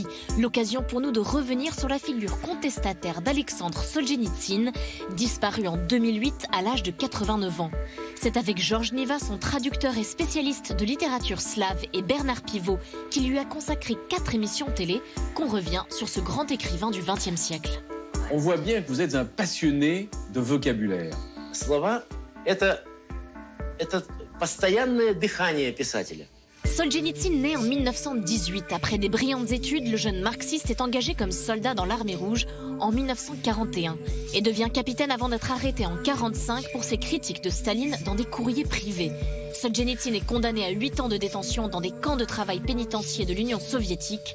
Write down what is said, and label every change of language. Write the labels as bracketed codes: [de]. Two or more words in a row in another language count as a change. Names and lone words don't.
[fr] L'occasion pour nous de revenir sur la figure contestataire d'Alexandre Solzhenitsyn, disparu en 2008 à l'âge de 89 ans. C'est avec Georges Niva, son traducteur et spécialiste de littérature slave, et Bernard Pivot, qui lui a consacré 4 émissions télé, qu'on revient sur ce grand écrivain du XXe siècle. On voit bien que vous êtes un passionné de vocabulaire. [ru] Слова – это постоянное дыхание писателя. [fr] Solzhenitsyn naît en 1918. Après des brillantes études, le jeune marxiste est engagé comme soldat dans l'armée rouge en 1941 et devient capitaine avant d'être arrêté en 1945 pour ses critiques de Staline dans des courriers privés. Solzhenitsyn est condamné à 8 ans de détention dans des camps de travail pénitentiaires de l'Union soviétique.